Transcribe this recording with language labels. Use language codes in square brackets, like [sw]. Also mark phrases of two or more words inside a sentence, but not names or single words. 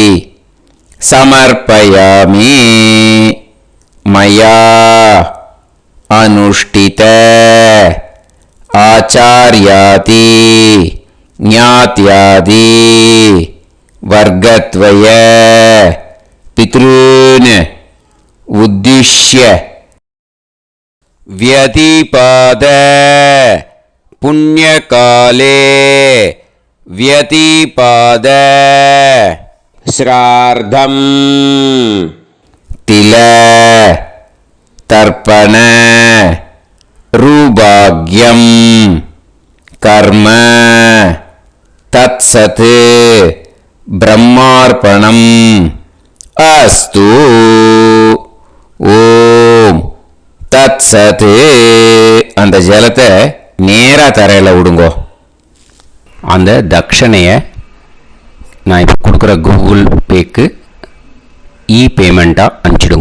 [sa] समर्पयामि मया अनुष्ठित आचार्यादि ज्ञात्यादि वर्गद्वय पितॄन् उद्दिश्य व्यतिपाद पुण्यकाले व्यतिपाद श्रार्धं तिल तर्पण रुभाग्यं कर्म तत्सत् ब्रह्मार्पणम् अस्तु. ॐ तत् सत्. [ta] அந்த ஜலத்தை நேராக தரையில் விடுங்கோ. அந்த தட்சணையை நான் இப்போ கொடுக்குற கூகுள் பேக்கு பேமெண்ட்டாக அனுப்பிச்சிடுங்க.